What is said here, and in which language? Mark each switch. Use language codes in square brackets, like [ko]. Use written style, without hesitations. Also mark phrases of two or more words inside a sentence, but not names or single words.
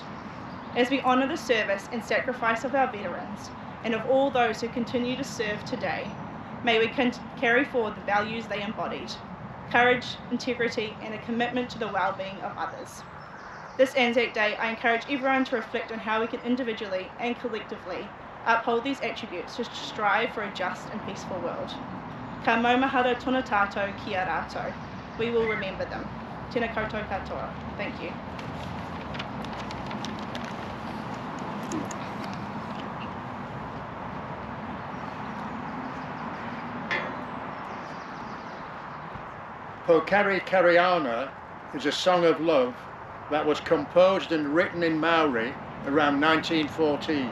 [en] As we honour the service and sacrifice of our veterans, and of all those who continue to serve today, may we carry forward the values they embodied: courage, integrity, and a commitment to the well-being of others. This ANZAC Day, I encourage everyone to reflect on how we can individually and collectively uphold these attributes to strive for a just and peaceful world. [mi] Ka maumahara tōna tātou ki a rātou. [en] We will remember them. [mi] Tēnā koutou katoa. [en] Thank you. Pokari Kariana is a song of love that was composed and written in Maori around 1914.